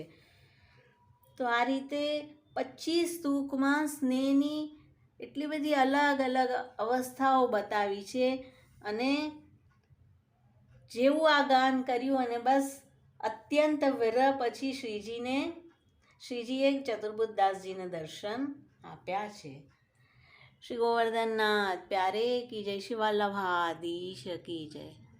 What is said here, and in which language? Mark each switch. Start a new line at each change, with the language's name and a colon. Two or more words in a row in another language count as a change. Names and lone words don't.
Gujarati: તો આ રીતે 25 તૂકમાં સ્નેહની એટલી બધી અલગ અલગ અવસ્થાઓ બતાવી છે અને જેવું આ ગાન કર્યું અને બસ અત્યંત વિરહ પછી શ્રીજીએ ચતુર્બુદ્ધદાસજીને દર્શન આપ્યા છે.
Hindi: श्री गोवर्धन नाथ प्यारे की जय, श्री वल्लभाधीश की जय.